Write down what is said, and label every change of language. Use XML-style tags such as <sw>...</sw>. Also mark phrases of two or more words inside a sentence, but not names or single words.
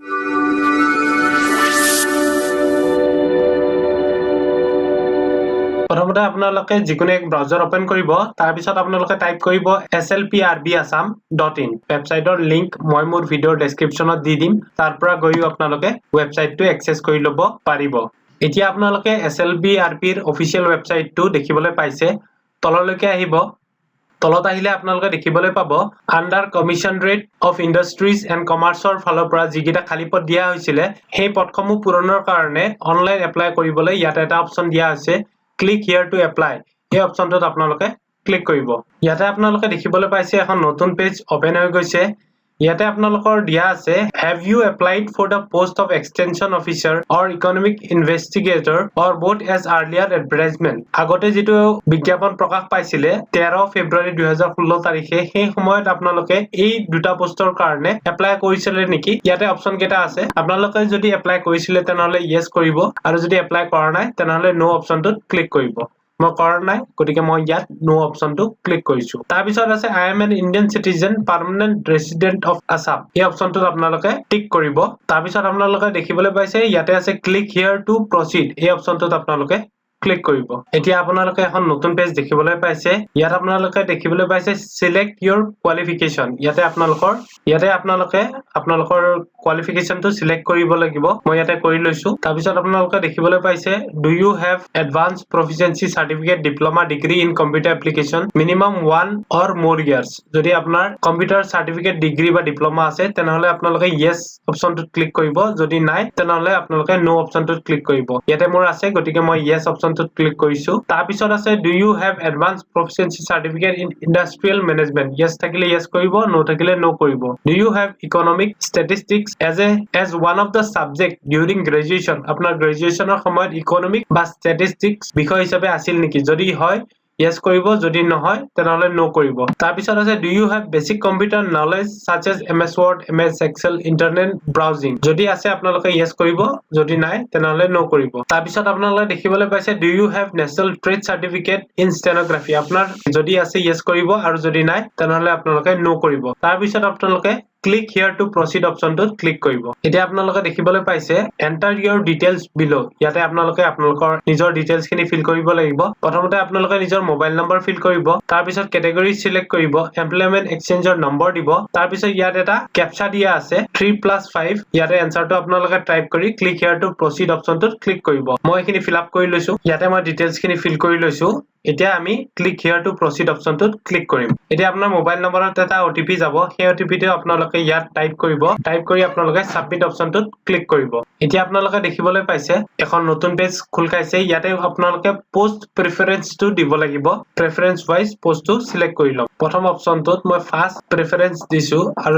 <as>প্ৰথমতে আপোনালোকে যিকোনো এক</as> <en>browser open</en> <as>কৰিব তাৰ পিছত আপোনালোকে টাইপ কৰিব slprbassam.in</as> <en>websiteৰ link</en> <as>মই মোৰ</as> <en>videoৰ descriptionত</en> <as>দি দিম তাৰ পৰা গৈ আপোনালোকে ওয়েবসাইটটো এক্সেছ কৰি ল'ব পাৰিব এতিয়া আপোনালোকে slbrb ৰ</as> <en>official websiteটো</en> <as>দেখিবলৈ পাইছে তললৈকে আহিব তলত আহিলে আপোনালোকে দেখিবলৈ পাব আন্ডাৰ কমিশনাৰেট অফ ইন্ডাষ্ট্ৰিজ এণ্ড কমাৰ্চৰ ফালৰ পৰা যিকিটা খালী পদ দিয়া হৈছিল সেই পদসমূহ পূৰণৰ কাৰণে</as> <en>online apply</en> <as>কৰিবলৈ ইয়াত এটা অপচন দিয়া আছে</as> <en>Click here to apply.</en> <as>এই অপচনটোত আপোনালোকে ক্লিক কৰিব। ইয়াতে আপোনালোকে দেখিবলৈ পাইছে এখন নতুন</as> <en>page open</en> <as>হৈ গৈছে। ইয়াতে আপোনালোকৰ দিয়া আছে</as> <en>Have you applied for the post of extension officer or economic investigator or both as earlier advertisement?</en> <as>আগতে যেটো বিজ্ঞাপন প্ৰকাশ পাইছিলে 13 ফেব্ৰুৱাৰী 2016 তাৰিখে সেই সময়ত আপোনালোকে এই দুটা পোষ্টৰ কাৰণে এপ্লাই কৰিছিলে নেকি? ইয়াতে অপচন কেটা আছে। আপোনালোকে যদি এপ্লাই কৰিছিলে তেনেহলে yes কৰিব আৰু যদি এপ্লাই কৰা নাই তেনেহলে</as> <en>no optionটোত</en> <as>ক্লিক কৰিব। মই কৰা নাই গতিকে মই ইয়াত</as> <en>no optionটো</en> <as>ক্লিক কৰিছো তাৰ পিছত আছে</as> <en>I am an Indian citizen permanent resident of Assam</en> <as>এই অপচনটোত আপোনালোকে টিক কৰিব তাৰ পিছত আপোনালোকে দেখিবলৈ পাইছে ইয়াতে আছে</as> <en>click here to proceed</en> <as>এই অপচনটোত আপোনালোকে ক্লিক কৰিব এতিয়া আপোনালোকে এখন নতুন পেজ দেখিবলৈ পাইছে ইয়াত আপোনালোকে দেখিবলৈ পাইছে</as> <en>select your qualification</en> <as>ইয়াতে আপোনালোকে</as> <en>qualificationটো select</en> <as>কৰিব লাগিব মই ইয়াতে কৰি লৈছো তাৰ পিছত আপোনালোকে দেখিবলৈ পাইছে</as> <en>do you have advanced proficiency certificate diploma degree in computer application minimum 1 or more years</en> <as>যদি আপোনাৰ</as> <en>computer certificate degree</en> <as>বা ডিপ্লোমা আছে তেনেহলে আপোনালোকে</as> <en>yes optionটোত</en> <as>ক্লিক কৰিব যদি নাই তেনেহলে আপোনালোকে</as> <en>no optionটোত</en> <as>ক্লিক কৰিব ইয়াতে মোৰ আছে গতিকে মই</as> <en>yes optionটোত</en> <as>ক্লিক কৰিছো তাৰ পিছত আছে</as> <en>do you have advanced proficiency certificate in industrial management</en> <as>yes থাকিলে yes কৰিব no থাকিলে no কৰিব</as> <en>do you have economic statistics as one of the subject during graduation</en> <as>আপোনাৰ গ্ৰেজুৱেচনৰ সময়ত ইকোনমিক বা</as> <en>statistics</en> <as>বিষয় হিচাপে আছিল নেকি যদি হয় yes কৰিব যদি নহয় তেনেহলে no কৰিব তাৰ পিছত আছে</as> <en>do you have basic computer knowledge such as ms word ms excel internet browsing</en> <as>যদি আছে আপোনালোকে yes কৰিব যদি নাই তেনেহলে no কৰিব তাৰ পিছত আপোনালোকে দেখিবলৈ পাইছে</as> <en>do you have national trade certificate in stenography</en> <as>আপোনাৰ যদি আছে yes কৰিব আৰু যদি নাই তেনেহলে আপোনালোকে no কৰিব তাৰ পিছত আপোনালোকে</as> <en>Click here to proceed</en> <as>অপচনটোত ক্লিক কৰিব এতিয়া আপোনালোকে দেখিবলৈ পাইছে</as> <en>enter your details below</en> <as>ইয়াতে আপোনালোকে আপোনালোকৰ নিজৰ ডিটেইলছ খিনি ফিল কৰিব লাগিব প্ৰথমতে আপোনালোকে নিজৰ</as> <en>mobile number</en> <as>ফিল কৰিব তাৰ পিছত</as> <en>category select</en> <as>কৰিব</as> <en>employment exchangeৰ number</en> <as>দিব তাৰ পিছত ইয়াত এটা ক্যাপচা দিয়া আছে 3+5 ইয়াতে এনসাৰটো আপোনালোকে টাইপ কৰি</as> <en>click here to proceed</en> <as>অপচনটোত ক্লিক কৰিব মই এখিনি</as> <en>fill up</en> <as>কৰি লৈছো ইয়াতে মই ডিটেইলছ খিনি ফিল কৰি লৈছো এতিয়া আমি</as> <en>click here to proceed</en> <as>অপচনটোত ক্লিক কৰিম এতিয়া আপোনাৰ</as> <en>mobile numberত</en> <as>এটা ওটিপি যাব সেই ওটিপিটো আপোনালোকে ইয়াত টাইপ কৰি আপোনালোকে</as> <en>submit optionটোত</en> <as>ক্লিক কৰিব এতিয়া আপোনালোকে দেখিবলৈ পাইছে এখন নতুন পেজ খুল খাইছে ইয়াতে আপোনালোকে</as> <en>post preferenceটো</en> <as>দিব লাগিব</as> <en>preference wise postটো select</en> <as>কৰি লওক প্ৰথম অপচনটোত মই</as> <en>first preference</en> <as>দিছো আৰু</as>